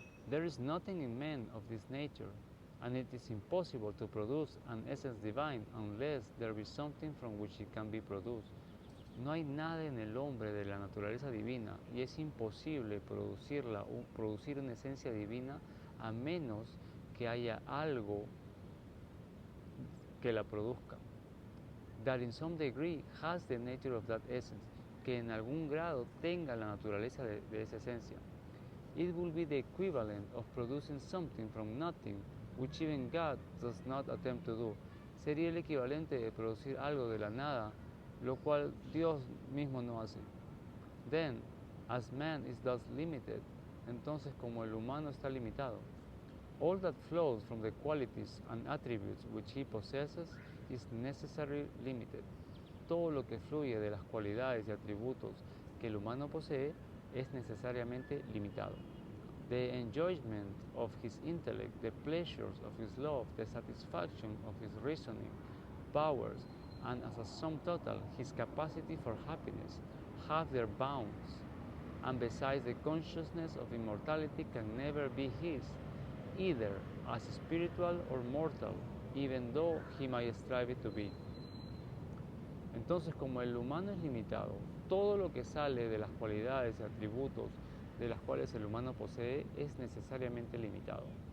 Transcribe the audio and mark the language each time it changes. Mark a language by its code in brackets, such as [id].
[en] There is nothing in man of this nature, and it is impossible to produce an essence divine unless there be something from which it can be produced. [es] No hay nada en el hombre de la naturaleza divina, y es imposible producir una esencia divina a menos que haya algo que la produzca. [en] That in some degree has the nature of that essence, [es] que en algún grado tenga la naturaleza de esa esencia. [en] It will be the equivalent of producing something from nothing, which even God does not attempt to do. [es] Sería el equivalente de producir algo de la nada, lo cual Dios mismo no hace. [en] Then, as man is thus limited, [es] entonces como el humano está limitado, [en] all that flows from the qualities and attributes which he possesses is necessarily limited. [es] Todo lo que fluye de las cualidades y atributos que el humano posee es necesariamente limitado. [en] The enjoyment of his intellect, the pleasures of his love, the satisfaction of his reasoning, powers, and as a sum total, his capacity for happiness have their bounds. And besides, the consciousness of immortality can never be his, either as spiritual or mortal, even though he might strive it to be. [es] Entonces, como el humano es limitado, todo lo que sale de las cualidades y atributos de las cuales el humano posee es necesariamente limitado.